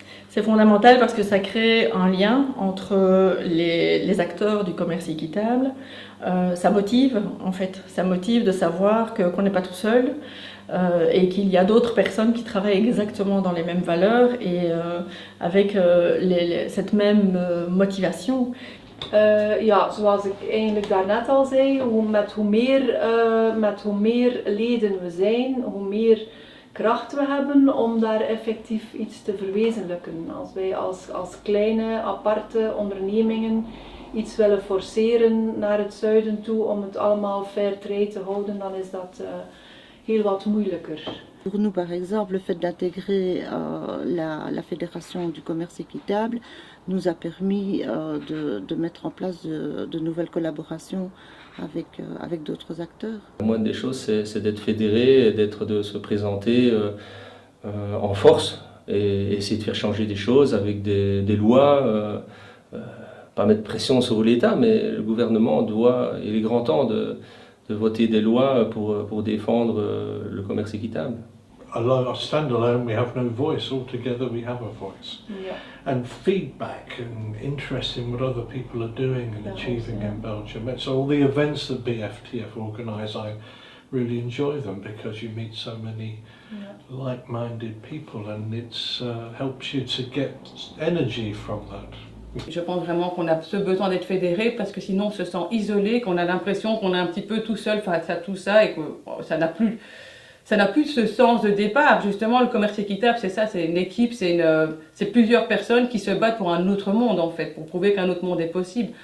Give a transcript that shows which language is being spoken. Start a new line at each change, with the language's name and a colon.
French: C'est fondamental parce que ça crée un lien entre les acteurs du commerce équitable. Ça motive, en fait. Ça motive de savoir qu'on n'est pas tout seul et qu'il y a d'autres personnes qui travaillent exactement dans les mêmes valeurs et avec cette même motivation.
Dutch: Ja, zoals ik eigenlijk daarnet al zei, met hoe meer leden we zijn, hoe meer kracht we hebben om daar effectief iets te verwezenlijken. Als wij als kleine, aparte ondernemingen iets willen forceren naar het zuiden toe om het allemaal fair trade te houden, dan is dat heel wat moeilijker.
French: Pour nous, par exemple, le fait d'intégrer la Fédération du commerce équitable nous a permis de mettre en place de nouvelles collaborations avec d'autres acteurs. La moindre des choses, c'est d'être fédéré, de se présenter en force et essayer de faire changer des choses avec des lois, pas mettre pression sur l'État, mais le gouvernement doit, il est grand temps de voter des lois pour défendre le commerce équitable.
English: Although standalone, we have no voice. Altogether, we have a voice. Yeah. And feedback and interest in what other people are doing and achieving in Belgium. So all the events that BFTF organise, I really enjoy them because you meet so many like-minded people and it helps you to get energy from that.
French: Je pense vraiment qu'on a ce besoin d'être fédéré parce que sinon on se sent isolé, qu'on a l'impression qu'on est un petit peu tout seul face à tout ça et que ça n'a plus ce sens de départ. Justement, le commerce équitable, c'est ça, c'est une équipe, c'est plusieurs personnes qui se battent pour un autre monde en fait, pour prouver qu'un autre monde est possible.